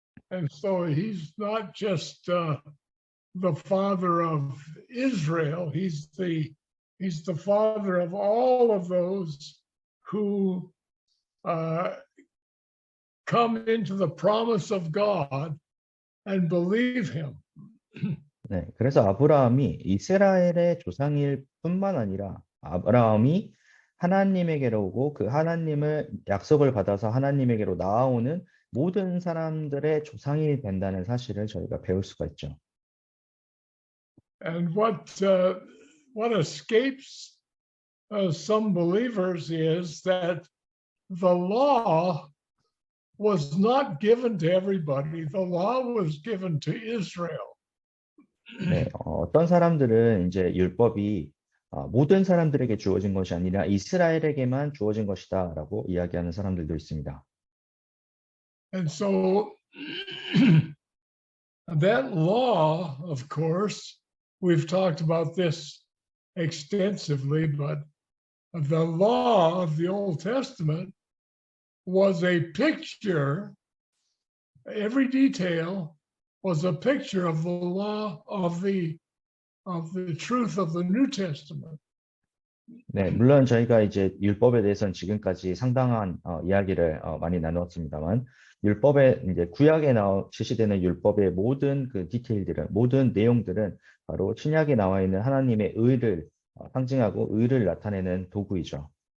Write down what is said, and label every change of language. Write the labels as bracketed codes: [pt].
[en] And so he's not just the father of Israel. He's the father of all of those who come into the promise of God and believe him. [ko] 네, 그래서 아브라함이 이스라엘의 조상일 뿐만 아니라 아브라함이 하나님에게로 오고 그 하나님을 약속을 받아서 하나님에게로 나아오는 모든 사람들의 조상이 된다는 사실을 저희가 배울 수가 있죠. [en] And what escapes some believers is that the law was not given to everybody. The law was given to Israel. [ko] 네, 어떤 사람들은 이제 율법이 모든 사람들에게 주어진 것이 아니라 이스라엘에게만 주어진 것이다라고 이야기하는 사람들도 있습니다. [en] And so that law, of course, we've talked about this extensively, but the law of the Old Testament was a picture, every detail was a picture of the law of the truth of the New Testament. [ko] 네, 물론 저희가 이제 율법에 대해서는 지금까지 상당한 이야기를 많이 나누었습니다만 율법의 이제 구약에 제시되는 율법의 모든 그 디테일들은 모든 내용들은 바로 신약에 나와 있는 하나님의 의를 상징하고 의를 나타내는 도구이죠.